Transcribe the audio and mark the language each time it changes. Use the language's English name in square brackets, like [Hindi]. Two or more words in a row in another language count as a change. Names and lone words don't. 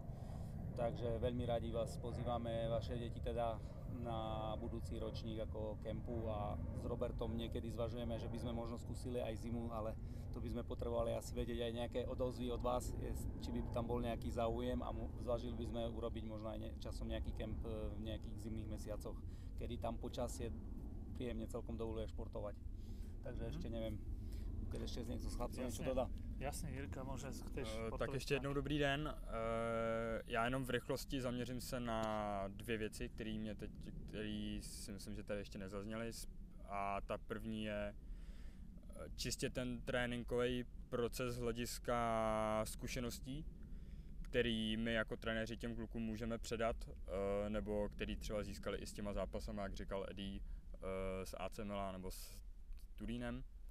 [Slovak] Takže veľmi radi vás pozývame, vaše deti teda na budúci ročník ako kempu a s Robertom niekedy zvažujeme, že by sme možno skúsili aj zimu, ale to by sme potrebovali asi vedieť aj nejaké odozvy od vás, či by tam bol nejaký záujem a zvažili by sme urobiť možno aj časom nejaký kemp v nejakých zimných mesiacoch, kedy tam počasie príjemne celkom dovoluje športovať. Takže ešte neviem, keď ešte niekto z chlapcov něco dodá. [Czech] Jasně, Jirka, může chceš tak ještě jednou dobrý den. Já jenom v rychlosti zaměřím se na dvě věci, které si myslím, že tady ještě nezazněly. A ta první je čistě ten tréninkový proces z hlediska zkušeností, který my jako trenéři těm klukům můžeme předat, nebo který třeba získali i s těma zápasama, jak říkal Eddie, s AC Milan nebo s Turínem.